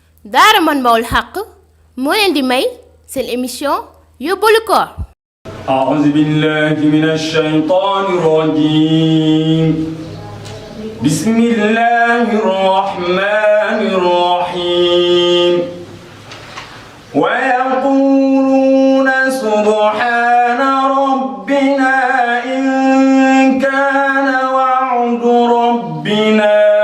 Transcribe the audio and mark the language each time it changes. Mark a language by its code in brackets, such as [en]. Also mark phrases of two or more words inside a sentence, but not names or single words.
[wo] daara Manbahoul Haqqi moo leen di may seen émission yóbbalu koor. [ar] أعوذ بالله من الشيطان الرجيم بسم الله الرحمن الرحيم ويقولون سبحان ربنا إن كان وعد ربنا